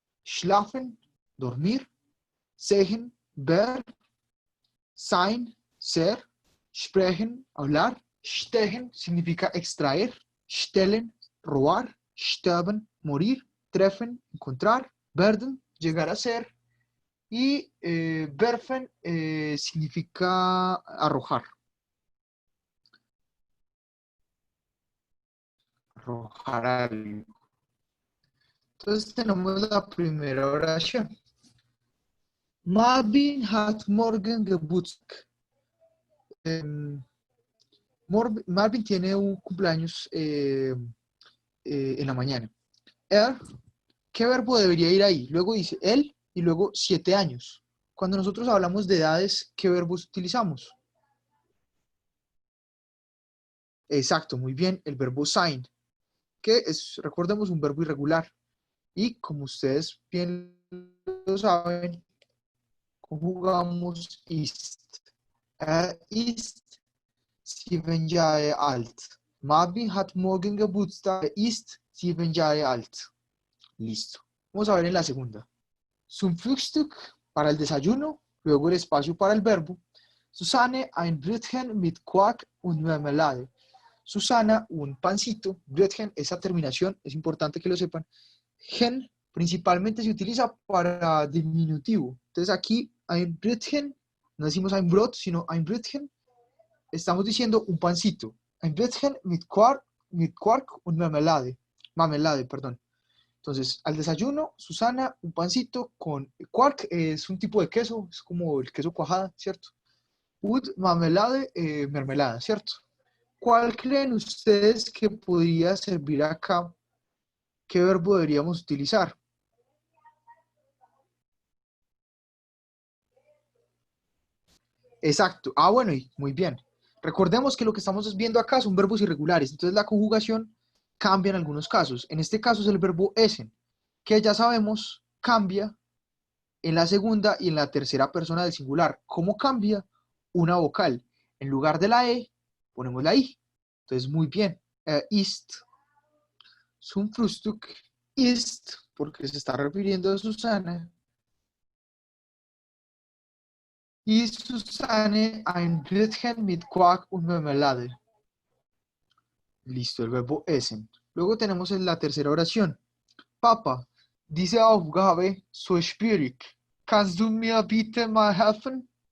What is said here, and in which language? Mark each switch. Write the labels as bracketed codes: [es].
[es] Schlafen, dormir, sehen, ver, sein, ser, sprechen, hablar, stechen significa extraer, stellen, robar, sterben, morir, treffen, encontrar, werden, llegar a ser, y werfen significa arrojar. Arrojar algo. Entonces tenemos la primera oración. [de] Marvin hat morgen Geburtstag. [es] Marvin tiene un cumpleaños en la mañana. ¿Qué verbo debería ir ahí? Luego dice él y luego 7 años. Cuando nosotros hablamos de edades, ¿qué verbos utilizamos? Exacto, muy bien, el verbo sein, que es, recordemos, un verbo irregular. Y como ustedes bien lo saben, conjugamos ist. [de] Ist 7 Jahre alt. Marvin hat morgen Geburtstag, ist 7 Jahre alt. [es] Listo. Vamos a ver en la segunda. [de] Zum Frühstück, [es] para el desayuno, luego el espacio para el verbo. [de] Susanne, ein Brötchen mit Quark und Marmelade. [es] Susana, un pancito. Brötchen, esa terminación, es importante que lo sepan. Gen principalmente se utiliza para diminutivo. Entonces aquí [de] ein Brötchen, [es] no decimos ein Brot, sino ein Brötchen. Estamos diciendo un pancito. [de] Ein Brötchen mit Quark und Marmelade. [es] Marmelade, perdón. Entonces, al desayuno, Susana, un pancito con quark, es un tipo de queso, es como el queso cuajada, ¿cierto? [de] Und marmelade, [es] mermelada, ¿cierto? ¿Cuál creen ustedes que podría servir acá? ¿Qué verbo deberíamos utilizar? Exacto. Ah, bueno, y muy bien. Recordemos que lo que estamos viendo acá son verbos irregulares, entonces la conjugación cambia en algunos casos. En este caso es el verbo essen, que ya sabemos cambia en la segunda y en la tercera persona del singular. ¿Cómo cambia? Una vocal. En lugar de la E, ponemos la I. Entonces, muy bien. [de] Ist zum Frühstück ist, [es] porque se está refiriendo a Susana. [de] Y Susanne ein Brötchen mit Quark und Marmelade. [es] Listo, el verbo essen. Luego tenemos en la tercera oración. [de] Papa, diese Aufgabe so schwierig. Kannst du mir bitte mal helfen?